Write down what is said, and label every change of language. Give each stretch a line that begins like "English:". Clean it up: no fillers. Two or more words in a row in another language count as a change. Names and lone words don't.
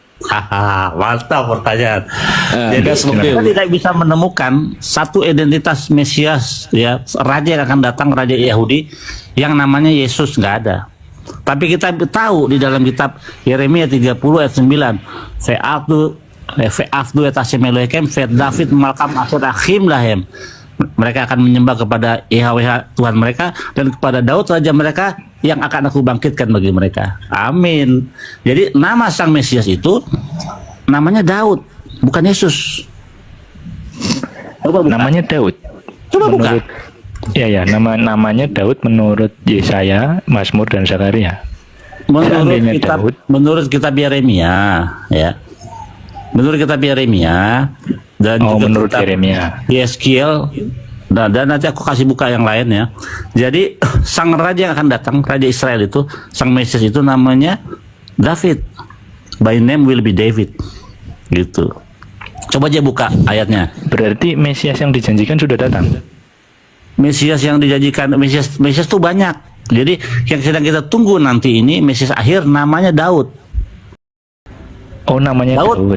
Indonesian: Haha, mantap pertanyaan. Jadi kita tidak bisa menemukan satu identitas Mesias, ya, raja yang akan datang, raja Yahudi yang namanya Yesus, nggak ada. Tapi kita tahu di dalam kitab Yeremia 30 ayat 9,
Hebrew: ועבדו את השם אלוהים ואת דוד מלכם אשר אקים להם.
Indonesian: Mereka akan menyembah kepada Yahweh Tuhan mereka dan kepada Daud raja mereka yang akan aku bangkitkan bagi mereka. Amin. Jadi nama sang Mesias itu namanya Daud, bukan Yesus. Namanya Daud. Coba buka. Ya, namanya Daud menurut Yesaya, Mazmur, dan Zakaria. Menurut kitab Yeremia, ya. Menurut kitab Yeremia dan juga menurut kitab Yeremia. Yeskiel Dan nanti aku kasih buka yang lain ya. Jadi sang raja yang akan datang, raja Israel itu, sang Mesias itu namanya David.
English: By name will be David.
Indonesian: Gitu. Coba aja buka ayatnya. Berarti Mesias yang dijanjikan sudah datang. Mesias yang dijanjikan, Mesias tuh banyak. Jadi yang sedang kita tunggu nanti ini Mesias akhir namanya Daud. Oh, namanya Daud.